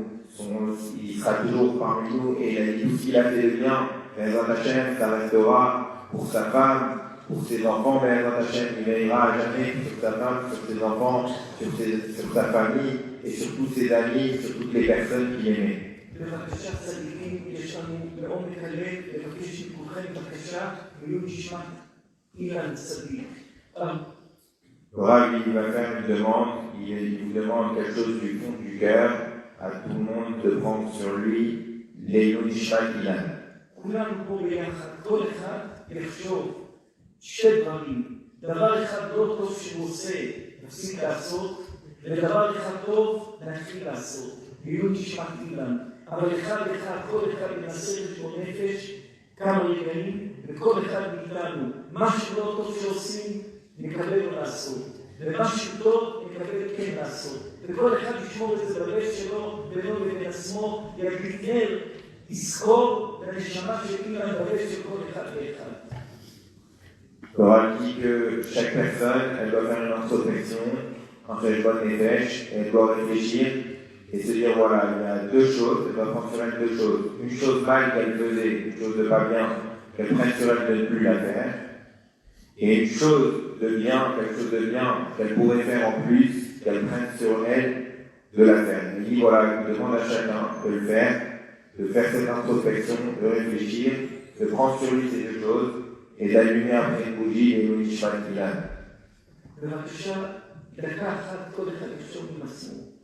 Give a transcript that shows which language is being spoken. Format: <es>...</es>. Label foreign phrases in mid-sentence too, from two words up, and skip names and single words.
<fr>Il sera toujours parmi nous et il a dit tout ce qu'il a fait de bien,</fr> <he>בעזרת השם,</he> <fr>ça restera pour sa femme, pour ses enfants,</fr> <he>בעזרת השם,</he> <fr>il veillera à jamais sur sa femme, sur ses enfants, sur sa famille et sur tous ses amis, sur toutes les personnes qu'il aimait.</fr> <he>בבקשה צדיקים, יש לנו בעומק הלב לבקש מכולכם בבקשה ויהיו נשמת אילן צדיק.</he> <fr>Le Rav, il va faire une demande, il vous demande quelque chose du fond du cœur, à tout le monde de prendre sur lui les Nishmat Ilan.</fr> <he>כולנו פה ביחד, כל אחד יחשוב שתי דברים. דבר אחד לא טוב שהוא עושה, נפסיק לעשות, ודבר אחד טוב נתחיל לעשות. יהיו נשמת אילן. אבל אחד, כל אחד ינסה לשמור נפש כמה רגעים, וכל אחד מאיתנו, מה שלא טוב שעושים, נקבל לו לעשות. ומה שטוב, נקבל כן לעשות. וכל אחד ישמור את זה בלב שלו, בינו לבין עצמו, ידליק נר, יזכור לנשמה של אילן בלב של כל אחד ואחד.</he> <fr>Le Rav dit que chaque personne, elle doit faire une introspection, un</fr> <he>חשבון נפש,</he> <fr>elle doit réfléchir et se dire voilà, il y a deux choses, elle doit prendre sur elle deux choses. Une chose mal qu'elle faisait, une chose de pas bien, qu'elle prenne sur elle de ne plus la faire. Et une chose de bien, quelque chose de bien qu'elle pourrait faire en plus, qu'elle prenne sur elle de la faire. Il dit voilà, il demande à chacun de le faire, de faire cette introspection, de réfléchir, de prendre sur lui ces deux choses et d'allumer après une bougie et une Nishmat Ilan.</fr> <he>בבקשה, דקה אחת כל אחד יחשוב עם עצמו.</he>